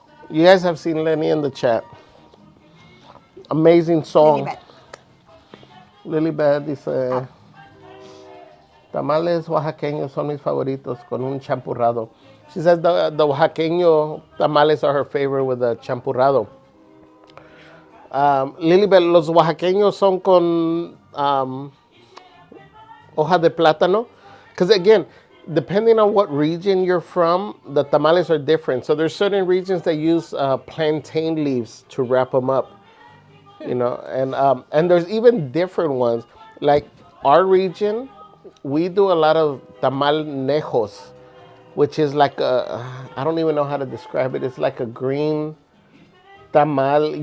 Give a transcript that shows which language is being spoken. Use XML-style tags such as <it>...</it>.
<en>You guys have seen Lenny in the chat. Amazing song.</en> <es>Lilibet dice, tamales oaxaqueños son mis favoritos con un champurrado.</es> <en>She says the oaxaqueño tamales are her favorite with a champurrado.</en> <es>Lilibet, los oaxaqueños son con hoja de plátano.</es> <en>Because again, depending on what region you're from, the tamales are different. So there's certain regions that use plantain leaves to wrap them up. You know, and there's even different ones. Like our region, we do a lot of tamal nejos, which is like I don't even know how to describe it. It's like a green tamal.</en>